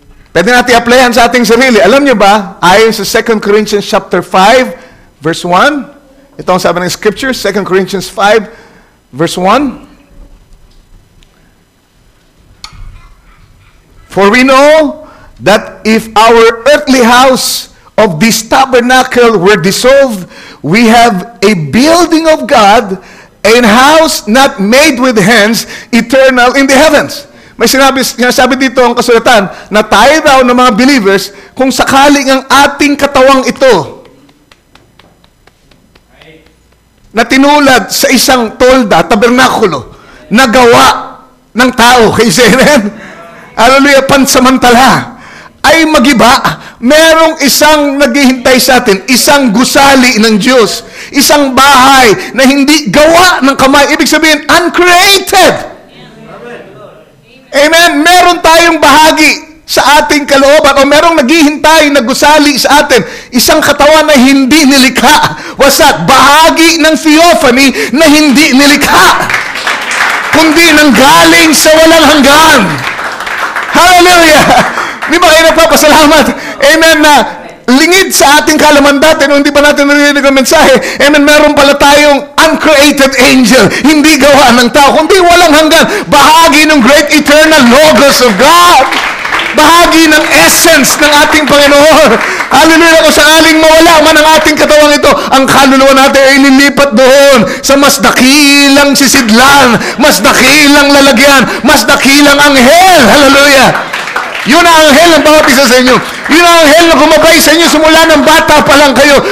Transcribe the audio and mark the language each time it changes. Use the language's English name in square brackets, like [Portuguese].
[Filipino] Pwede natin applyan sa ating sarili. Alam niyo ba, ayon sa 2 Corinthians chapter 5, verse 1, [English] ito ang sabi ng Scripture, 2 Corinthians 5, verse 1, For we know that if our earthly house of this tabernacle were dissolved, we have a building of God, a house not made with hands, eternal in the heavens. [Filipino] May sinasabi dito ang kasulatan na tayo daw ng mga believers, kung sakaling ang ating katawang ito na tinulad sa isang tolda, tabernakulo, na gawa ng tao, kay Amen? Hallelujah, pansamantala, ay magiba, merong isang naghihintay sa atin, isang gusali ng Diyos, isang bahay na hindi gawa ng kamay. Ibig sabihin, uncreated. Amen. Meron tayong bahagi sa ating kalooban o merong naghihintay na gusali sa atin, isang katawan na hindi nilikha. Wasak, bahagi ng theophany na hindi nilikha, kundi nanggaling sa walang hanggan. Hallelujah! Di ba kayo nagpapasalamat? Amen na lingid sa ating kalaman dati nung hindi pa natin narinig ang mensahe. Amen, meron pala tayong uncreated angel, hindi gawa ng tao, kundi walang hanggan. Bahagi ng [English] great eternal logos of God. [Filipino] Bahagi ng essence ng ating Panginoon. Hallelujah! Kung sakaling mawala man ang ating katawang ito, ang kaluluwa natin ay lilipat doon sa mas dakilang sisidlan, mas dakilang lalagyan, mas dakilang anghel. Hallelujah! Yun ang anghel ng bawat isa sa inyo. Yun ang anghel na gumabay sa inyo simula ng bata pa lang kayo.